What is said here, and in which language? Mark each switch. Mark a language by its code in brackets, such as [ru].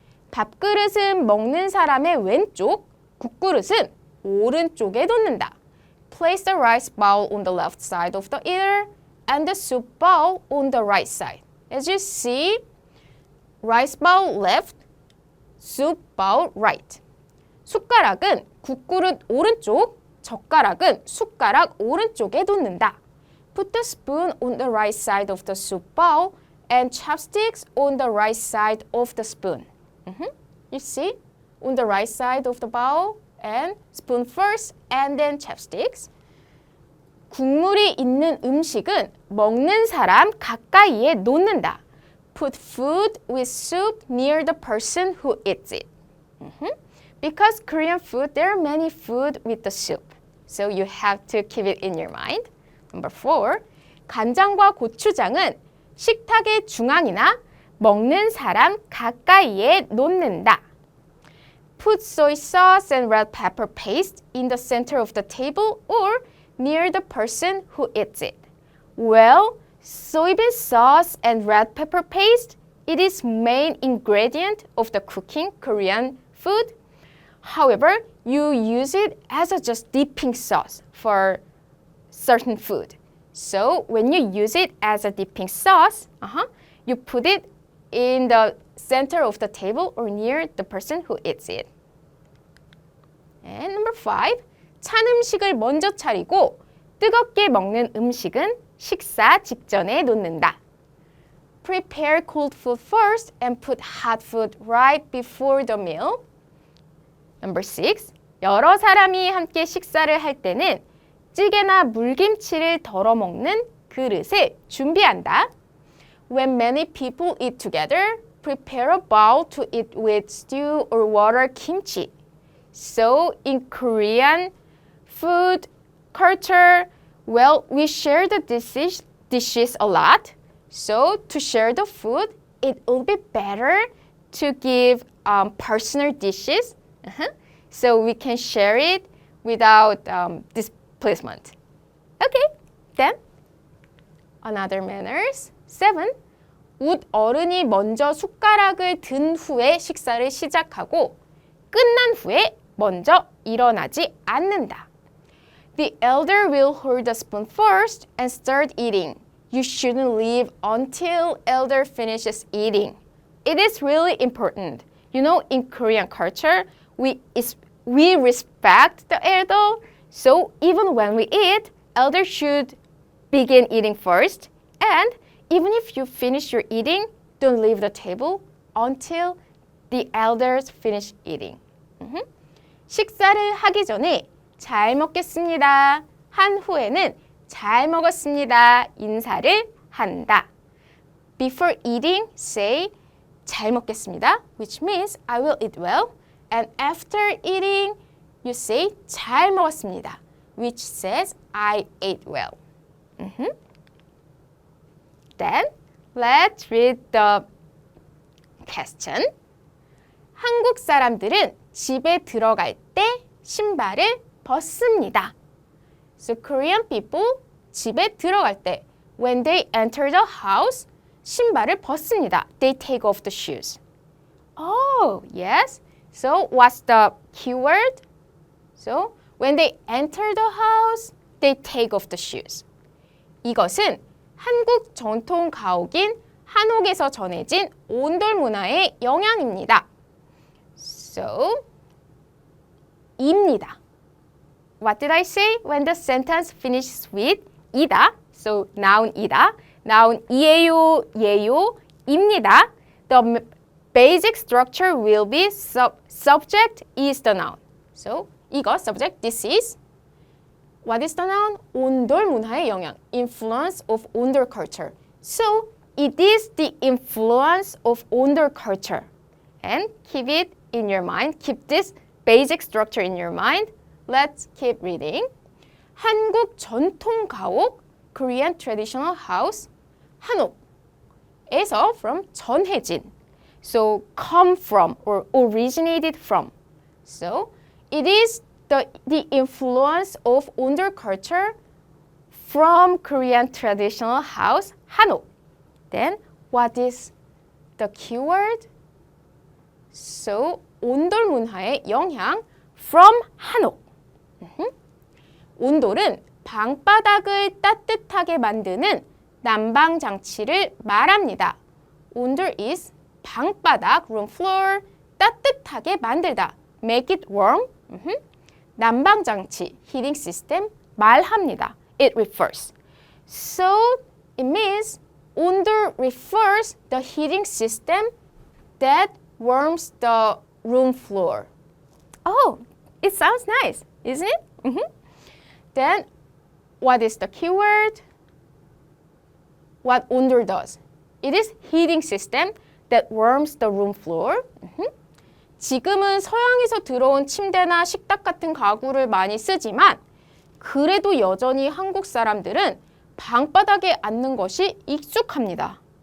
[ko] 밥그릇은 먹는 사람의 왼쪽, 국그릇은 오른쪽에 놓는다. [en] Place the rice bowl on the left side of the eater and the soup bowl on the right side. As you see, rice bowl left, soup bowl right. [ko] 숟가락은 국그릇 오른쪽, 젓가락은 숟가락 오른쪽에 놓는다. [en] Put the spoon on the right side of the soup bowl and chopsticks on the right side of the spoon. You see? On the right side of the bowl and spoon first and then chopsticks. [ko] 국물이 있는 음식은 먹는 사람 가까이에 놓는다. [en] Put food with soup near the person who eats it. Because Korean food, there are many food with the soup. So you have to keep it in your mind. Number 4. [ko] 간장과 고추장은 식탁의 중앙이나 먹는 사람 가까이에 놓는다. [en] Put soy sauce and red pepper paste in the center of the table or near the person who eats it. Well, soybean sauce and red pepper paste, it is main ingredient of the cooking Korean food. However, you use it as a just dipping sauce for certain food. So when you use it as a dipping sauce, you put it in the center of the table or near the person who eats it. And number 5, [ko] 찬 음식을 먼저 차리고 뜨겁게 먹는 음식은 식사 직전에 놓는다. [en] Prepare cold food first and put hot food right before the meal. Number 6, [ko] 여러 사람이 함께 식사를 할 때는 찌개나 물김치를 덜어 먹는 그릇을 준비한다. [en] When many people eat together, prepare a bowl to eat with stew or water kimchi. So in Korean food culture, well, we share the dishes a lot. So to share the food, it would be better to give personal dishes. So we can share it without displacement. Okay, then another manners. 7. [ko] 웃 어른이 먼저 숟가락을 든 후에 식사를 시작하고 끝난 후에 먼저 일어나지 않는다. [en] The elder will hold the spoon first and start eating. You shouldn't leave until elder finishes eating. It is really important. You know, in Korean culture, we respect the elder. So even when we eat, elder should begin eating first. And even if you finish your eating, don't leave the table until the elders finish eating. [ko] 식사를 하기 전에 잘 먹겠습니다 한 후에는 잘 먹었습니다 인사를 한다. [en] Before eating, say [ko] 잘 먹겠습니다, [en] which means I will eat well. And after eating, you say [ko] 잘 먹었습니다, [en] which says I ate well. Then let's read the question. [ko] 한국 사람들은 집에 들어갈 때 신발을 벗습니다. [en] So Korean people [ko] 집에 들어갈 때 [en] when they enter the house [ko] 신발을 벗습니다. [en] They take off the shoes. Oh, yes. So what's the keyword? So when they enter the house, they take off the shoes. [ko] 이것은 한국 전통 가옥인 한옥에서 전해진 온돌 문화의 영향입니다. [en] So, 입니다. What did I say when the sentence finishes with 이다? So, noun 이다. Noun 이에요, 예요, 입니다. The basic structure will be subject is the noun. So, 이거 subject, this is. What is the noun? [ko] 온돌 문화의 영향. [en] Influence of 온돌 culture. So, it is the influence of 온돌 culture. And keep it in your mind. Keep this basic structure in your mind. Let's keep reading. [ko] 한국 전통 가옥, [en] Korean traditional house, 한옥에서 from 전해진. So come from or originated from. So it is the influence of 온돌 culture from Korean traditional house, 한옥. Then what is the keyword? [ko] So 온돌 문화의 영향 from 한옥. 온돌은 방바닥을 따뜻하게 만드는 난방 장치를 말합니다. [en] 온돌 is 방바닥, room floor, [ko] 따뜻하게 만들다. [en] Make it warm. [ko] 난방 장치, [en] heating system [ko] 말합니다. [en] It refers. So it means 온돌 refers the heating system that warms the room floor. Oh, it sounds nice, isn't it? Then, what is the keyword? What 온돌 does? It is heating system that warms the room floor. [ko] 지금은 서양에서 들어온 침대나 식탁 같은 가구를 많이 쓰지만 그래도 여전히 한국 사람들은 방바닥에 앉는 것이 익숙합니다.